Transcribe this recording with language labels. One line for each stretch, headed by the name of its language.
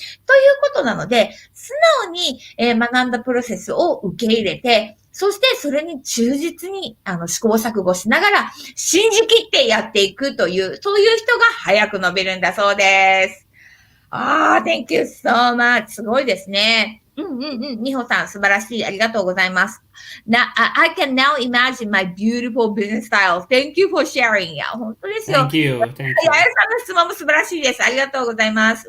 Japanese: ということなので、素直に、学んだプロセスを受け入れて、そしてそれに忠実に試行錯誤しながら信じきってやっていくという、そういう人が早く伸びるんだそうです。
English: Thank you so much.
Japanese: すごいですね。みほさん、素晴らしい。ありがとうございます。
English: I can now imagine my beautiful business style. Thank you for sharing.
Japanese: いや、本当ですよ。
English: Thank you. Thank やや
Japanese: さんの質問も素晴らしいです。ありがとうございます。